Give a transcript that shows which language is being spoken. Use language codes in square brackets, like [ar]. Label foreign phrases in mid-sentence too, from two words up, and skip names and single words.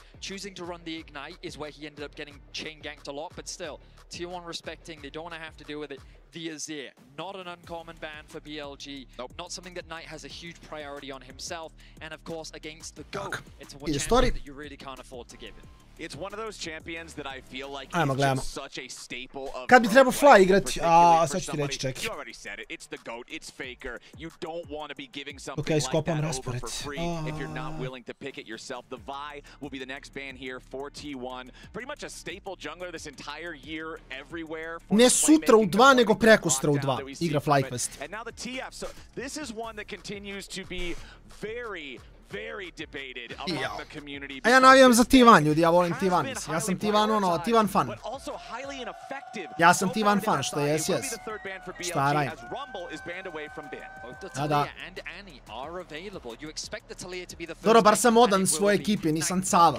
[en] Choosing to run the Ignite is where he ended up getting chain ganked a lot, but still, T1 respecting, they don't want to have to deal with it. The Azir, not an uncommon ban for BLG. Not something that Knight has a huge priority on himself. And of course, against the GOAT, it's a champion that you really can't afford to give it. It's one of those champions that I feel like is just such a staple of. [bs] Kad bi trebao Fly igrati, sad ću ti reći, čekaj. [en] You already said it. It's the GOAT. It's Faker. You don't want to be giving something like that over for free if you're not willing to pick it yourself. The Vi will be the next ban here for T1. Pretty much a staple jungler this entire year everywhere. [bs] Ne sutra u 2, nego prekosutra u 2. Igra FlyQuest. [en] And now the TF. So this is one that continues to be very debated among the community. [bs] A ja navijam za T1, ljudi, ja volim T1. Ja sam T1 T1 fan. Ja sam T1 fan, što je yes. Šta rajem? Da. Dobro, bar sam odan svoje ekipe, nisam cava.